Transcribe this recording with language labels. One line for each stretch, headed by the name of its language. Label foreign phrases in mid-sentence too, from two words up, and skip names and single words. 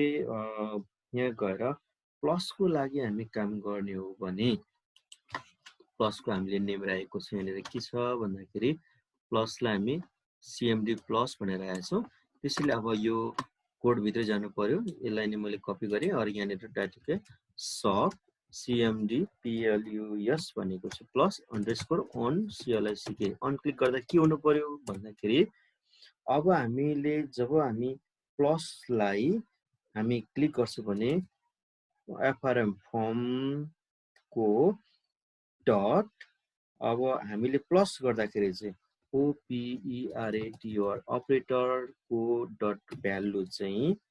Nepali: यहाँ गएर प्लस को लागि हामी काम गर्ने हो भने प्लस को हामीले नेम राखेको छ यहाँनिर के छ भन्दाखेरि प्लसलाई हामी CMD प्लस भनेर राखेका छौं त्यसैले अब यो कोड भित्र जानु पर्यो यसलाई नि मैले कपी गरे अनि यहाँनिर टाइप सब CMD PLUS भनेको छ
English: plus underscore on CLICK on click
Nepali: गर्दा के हुनु पर्यो भन्दाखेरि अब हामीले जब हामी प्लसलाई हामी क्लिक गर्छौं भने FRM फर्म को डट अब हामीले प्लस गर्दाखेरि चाहिँ OPERATOR अपरेटर को डट भ्यालु चाहिँ